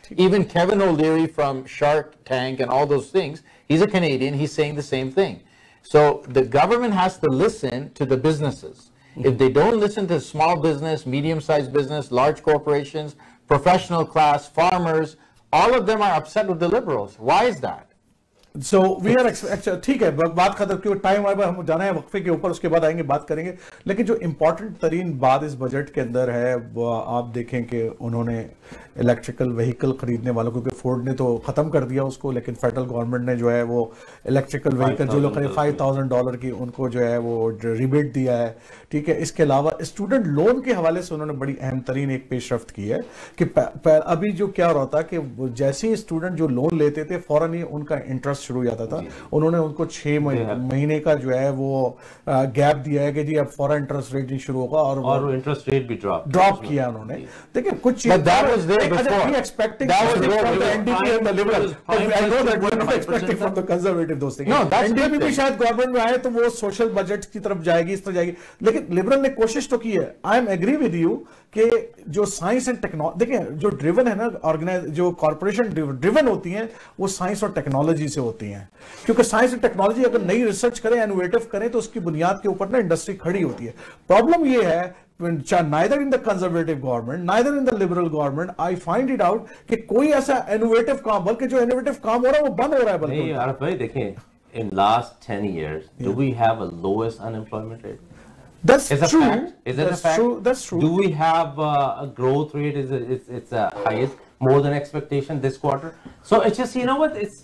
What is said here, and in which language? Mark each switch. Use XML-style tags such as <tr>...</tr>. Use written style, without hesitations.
<en>Even Kevin O'Leary from Shark Tank and all those things, he's a Canadian, he's saying the same thing. So the government has to listen to the businesses. If they don't listen to small business, medium-sized business, large corporations, professional class, farmers, all of them are upset with the Liberals. Why is that? So we are</en> <hi>ठीक है, बात खत्म, क्योंकि time हमारे हम जाना है वक्फे के ऊपर, उसके बाद आएंगे बात करेंगे. लेकिन जो इम्पोर्टेंट तरीन बात इस बजट के अंदर है वो आप देखें कि उन्होंने इलेक्ट्रिकल व्हीकल खरीदने वालों, क्योंकि फोर्ड ने तो खत्म कर दिया उसको, लेकिन फेडरल गवर्नमेंट ने जो है वो इलेक्ट्रिकल व्हीकल जो लोग खरीद $5,000 की उनको जो है वो रिबेट दिया है. ठीक है, इसके अलावा स्टूडेंट लोन के हवाले से उन्होंने बड़ी अहम तरीन एक पेशरफ्त की है कि अभी जो क्या हो रहा था कि जैसे ही स्टूडेंट जो लोन लेते थे फौरन ही उनका इंटरेस्ट शुरू हो जाता था. उन्होंने उनको 6 महीने का जो है वो गैप दिया है कि जी अब फौरन इंटरेस्ट रेट नहीं शुरू होगा, और इंटरेस्ट रेट भी ड्रॉप किया उन्होंने. देखिए कुछ</hi> <en>expecting from the NDP and the Liberals. I know that we're not expecting from the Conservative those things.</en> <hi>No, NDP भी शायद गवर्नमेंट में आए तो वो सोशल बजट की तरफ जाएगी, इस तरह जाएगी. लेकिन लिबरल ने कोशिश तो की है.</hi> <en>I am agree with you</en> <hi>कि जो साइंस एंड टेक्नोलॉजी, देखिए जो ड्रिवन है ना, ऑर्गेनाइज जो कॉर्पोरेशन ड्रिवन होती हैं वो साइंस और टेक्नोलॉजी से होती हैं. क्योंकि साइंस एंड टेक्नोलॉजी अगर नई रिसर्च करें, इनोवेटिव करें, तो उसकी बुनियाद के ऊपर ना इंडस्ट्री खड़ी होती है. प्रॉब्लम ये है,</hi> <en>neither in the conservative government, neither in the liberal government, I find it out</en> <hi>कि कोई ऐसा innovative काम, बल्कि जो innovative काम हो रहा है</hi> <en>वो बंद हो रहा है.</en> <hi>बल्कि नहीं यार भाई देखें,</hi> <en>in last 10 years, do we have a lowest unemployment rate? That's true. Is it a fact? That's true. Do we have a growth rate? It's highest, more than expectation this quarter? So it's just, you know what?</en>